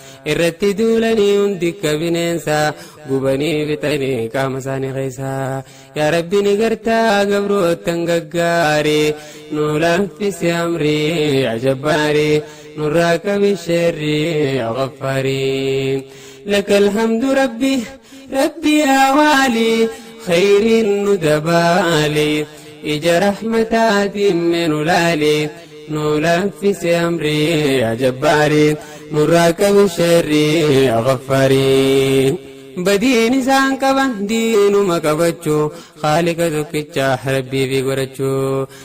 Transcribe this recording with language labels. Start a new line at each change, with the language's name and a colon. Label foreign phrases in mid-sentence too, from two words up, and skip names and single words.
Oromo: Irratti duulanii hundi akka bineensa. Gubanii fixanii qaama isaanii keessa. Yaa Rabbi ni gartaa gabroottan gaggaari. Nu laffisi amrii,
Arabic: يا جبار.
Oromo: Nurraa qabi sharrii,
Arabic: يا غفار. لك الحمد ربي، ربي يا والي.
Oromo: خير nu dabaali. Ija rahmataatiin mee nu laali. Nu laffisi amrii,
Arabic: يا جبار.
Oromo: Nurraa qabi sharrii,
Arabic: يا غفار.
Oromo: Badiin isaan qaban diinuma qabachuu, Khaalika tokkicha Rabbii fi godhachuu.